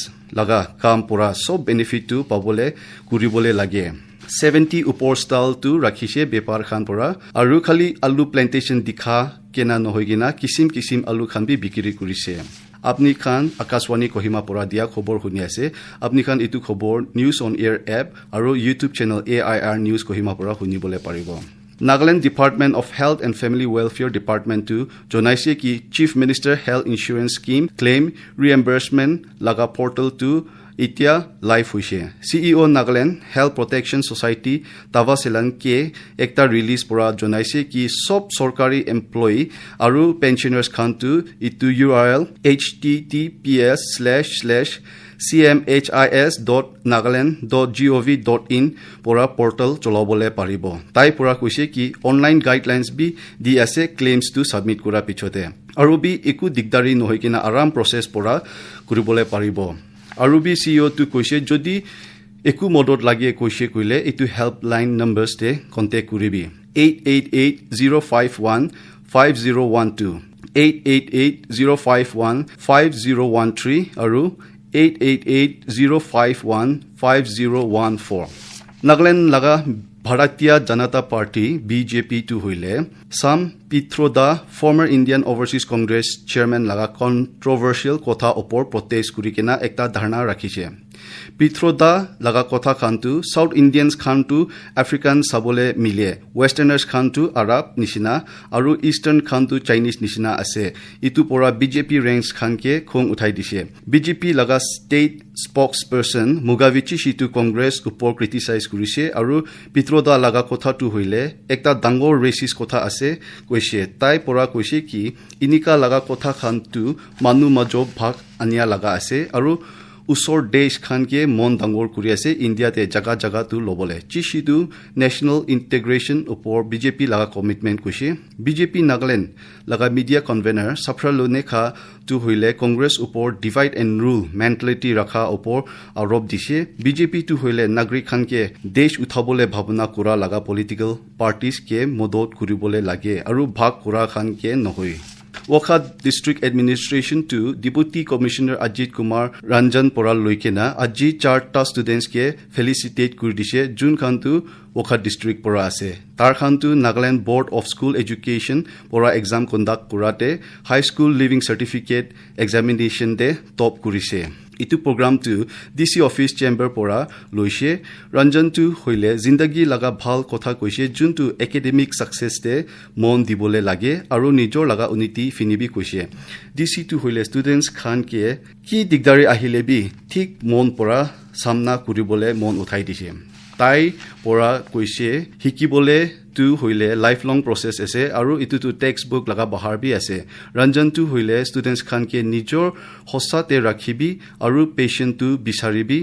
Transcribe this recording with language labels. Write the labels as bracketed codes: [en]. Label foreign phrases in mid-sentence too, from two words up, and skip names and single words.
[nag] laga kam pura sob benefit tu pabole kuribole lage 70 upor stall tu rakhise bepar khan pura aru khali alu plantation dikha kena nohoigina kisim alu khan bi bikiri kurise apni khan Akashwani Kohima pura dia khobor huni ase apni khan itu khobor news [en] on air app [nag] aru YouTube channel AIR news Kohima pura huni bole paribo Nagaland Department of Health and Family Welfare Department to jonaise ki Chief Minister Health Insurance Scheme [en] claim reimbursement [nag] laga portal to Itia live hoise CEO Nagaland Health Protection Society Tava Selang ke ekta release pura jonaise ki sob sorkari employee aru pensioners khan tu itu URL https://cmhis.nagaland.gov.in pura portal cholabole paribo tai pura koise ki [en] online guidelines [nag] bi di ase claims to submit kura pichote aru bi eku digdari nohoikina aram process pura kuribole paribo Arubi CEO to koise jodi eku modot lage koise koile itu [en] helpline numbers [nag] te contact kuribi 888-051-5012 888-051-5013 aru 888-051-5014 Nagaland laga Bharatiya Janata Party BJP to hoile Sam Pitroda former Indian Overseas Congress chairman laga controversial kotha opor protest kurikena ekta dharna rakhise Pitroda laga kotha khantu South Indians khantu African sabole mile Westerners khantu Arab nishina aru Eastern khantu Chinese nishina ase itu pora BJP ranks khanke khong uthai dise BJP laga [en] state spokesperson [nag] Mugavichi Shitu Congress upor criticize kurise aru Pitroda laga kotha tu hoile ekta dangor racist kotha ase koise tai pora koise ki inika laga kotha khantu manu majo bhag ania laga ase aru usor desh khan ke mon dangor kuri ase India te jaga tu lobole chishidu [en] national integration [nag] upor BJP laga commitment koise BJP Nagaland laga [en] media convener [nag] Safra Lone kha tu hoile Congress upor [en] divide and rule mentality [nag] rakha upor arop dise BJP tu hoile nagrik khan ke desh uthabole bhabna kura laga [en] political parties [nag] ke modot kuribole lage aru bhag kura khan ke nohoi Wakha District Administration to Deputy Commissioner Ajit Kumar Ranjan Poral Loikena Ajit charta students ke felicitate kurdise Jun Khantu Wakha District pora ase tar khantu Nagaland Board of School Education pora exam conduct kurate high school living certificate examination de top kurise itu program tu DC office chamber pora loise Ranjan tu hoile zindagi laga bhal kotha koise juntu academic success te mon dibole lage aru nijor laga unity finibi koise DC tu hoile students khan ke ki digdari ahile bi thik mon pora samna kuribole mon uthai dise tai pora koise hikibole tu hoile [en] lifelong process [nag] ase aru itu tu textbook laga bahar bi ase Ranjan tu hoile students khan ke nijor hossa te rakhibi aru patient tu bisaribi